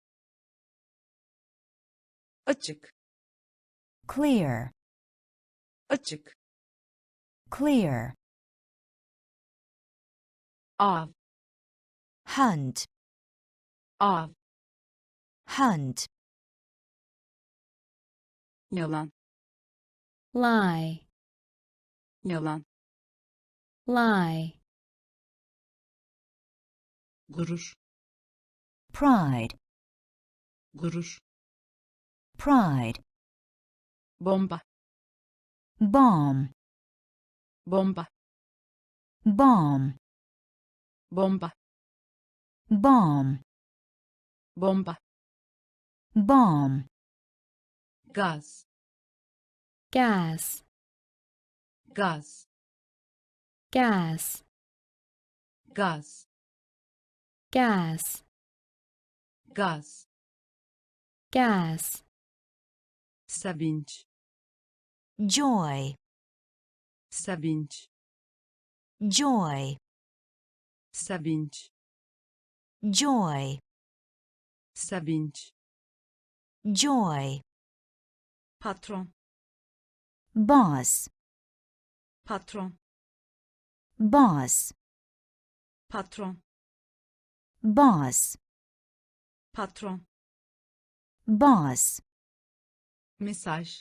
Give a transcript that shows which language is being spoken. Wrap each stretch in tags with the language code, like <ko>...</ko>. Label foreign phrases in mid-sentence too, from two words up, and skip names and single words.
<tr>açık,</tr> <en>clear,</en> <tr>açık,</tr> <en>clear,</en> <tr>av,</tr> <en>hunt,</en> <tr>av,</tr> <en>hunt,</en> <tr>yalan,</tr> <en>lie,</en> <tr>yalan,</tr> <en>lie,</en> <tr>gurur,</tr> <en>pride,</en> <tr>gurur,</tr> <en>pride,</en> <tr>bomba,</tr> <en>bomb,</en> <tr>bomba,</tr> <en>bomb,</en> <tr>bomba,</tr> <en>bomb,</en> <tr>bomba,</tr> <en>bomb,</en> <tr>gaz,</tr> <en>gas,</en> <tr>gaz,</tr> <en>gas,</en> <tr>gaz,</tr> <en>gas,</en> <tr>gaz,</tr> <en>gas,</en> <tr>sevinç,</tr> <en>joy,</en> <tr>sevinç,</tr> <en>joy,</en> <tr>sevinç,</tr> <en>joy,</en> <tr>sevinç,</tr> <en>joy,</en> <tr>patron,</tr> <en>boss,</en> <tr>patron,</tr> <en>boss,</en> <tr>patron,</tr> <en>boss,</en> <tr>patron,</tr> <en>boss,</en> <tr>mesaj,</tr>